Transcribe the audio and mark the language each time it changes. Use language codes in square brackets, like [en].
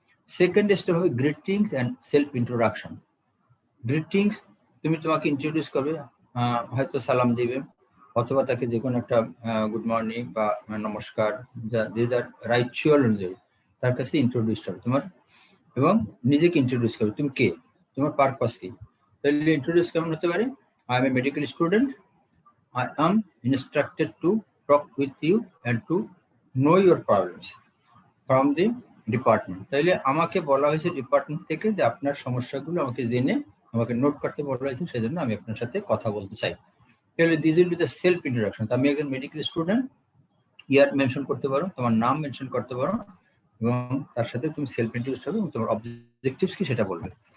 [bn] Second step হবে greetings and self introduction. Greetings, তুমি তোমাকে ইন্ট্রোডিউস করবে, হয়তো সালাম দিবে অথবা তাকে যে কোনো একটা গুড মর্নিং বা নমস্কার, যা রাইচুয়াল অনুযায়ী তার কাছে ইন্ট্রোডিউস হবে তোমার, এবং নিজেকে ইন্ট্রোডিউস করবে তুমি কে, তোমার পারপাস কি। তাহলে ইন্ট্রোডিউস কেমন হতে পারে? [en] I am a medical student, I am instructed to talk with you and to know your problems from the department. [bn] তাইলে আমাকে বলা হয়েছে ডিপার্টমেন্ট থেকে যে আপনার সমস্যাগুলো আমাকে জেনে আমাকে নোট করতে বলা হয়েছে, সেজন্য আমি আপনার সাথে কথা বলতে চাই। তাহলে [en] This will be the self introduction. [bn] আমি একজন মেডিকেল স্টুডেন্ট, ইয়ার মেনশন করতে পারো, তোমার নাম মেনশন করতে পারো, এবং তার সাথে তুমি সেলফ ইন্ট্রোডিউস হবে এবং তোমার অবজেক্টিভস কি সেটা বলবে।